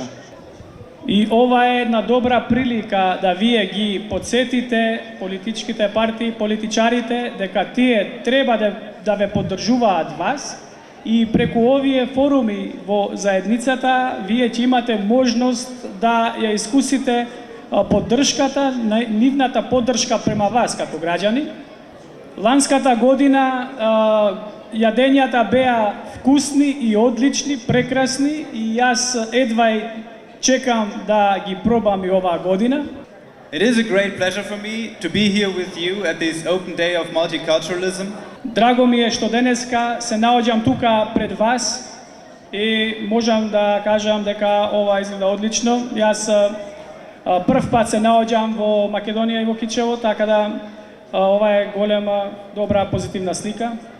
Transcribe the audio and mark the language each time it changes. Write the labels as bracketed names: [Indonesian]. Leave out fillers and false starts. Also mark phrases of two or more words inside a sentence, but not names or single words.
[Macedonian] И ова е една добра прилика да вие ги подсетите политичките партии, политичарите дека тие треба да ве поддржуваат вас и преку овие форуми во заедницата вие ќе имате можност да ја искусите поддршката, нивната поддршка према вас като граѓани. Ланската година јадењата беа вкусни и одлични, прекрасни и јас едвај чекам да ги пробам и оваа година. [English] It is a great pleasure for me to be here with you at this open day of multiculturalism. [Macedonian] Драго ми е што денеска се наоѓам тука пред вас и можам да кажам дека ова изгледа одлично. Јас прв пат се наоѓам во Македонија и во Кичево, така да ова е голема, добра, позитивна слика.